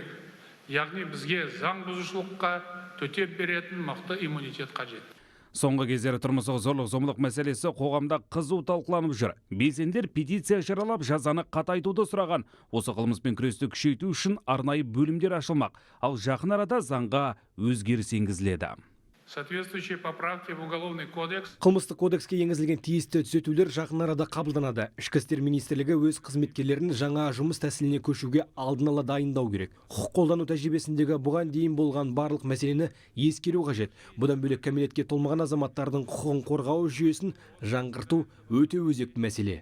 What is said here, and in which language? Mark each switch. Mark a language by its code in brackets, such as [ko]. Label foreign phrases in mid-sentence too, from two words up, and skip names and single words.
[kk] Яғни бізге заң бұзушылыққа төтеп беретін мықты иммунитет қажет. Соңғы кездері тұрмыстық зорлық зомбылық мәселесі қоғамда қызу талқыланып жүр. Белсенділер петиция жариялап жазаны қатайтуды сұраған. Осы қылмыспен күресті күшейту үшін арнайы бөлімдер ашылмақ. Ал жақын арада заңға өзгеріс енгізіледі. [ru] Соответствующие поправки в уголовный кодекс. [kk] Қылмыстық кодекске енгізілген тиісті түзетулер жақын арада қабылданады. Ішкі істер министрлігі өз қызметкерлерін жаңа жұмыс тәсіліне көшуге алдын ала дайындау керек. Құқық қолдану тәжірибесіндегі бұған дейін болған барлық мәселені ескеру қажет. Бұдан бөлек кәмелетке толмаған азаматтардың құқығын қорғау жүйесін жаңғырту өте өзекті мәселе.